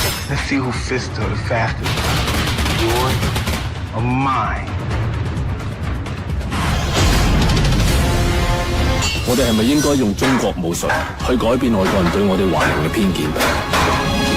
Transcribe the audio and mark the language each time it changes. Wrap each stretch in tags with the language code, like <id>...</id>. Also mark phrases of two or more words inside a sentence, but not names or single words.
<en>Let's see who fists are the fastest. Yours or mine?</en> <yue>我哋係咪應該用中國武術去改變外國人對我哋華人嘅偏見？</yue>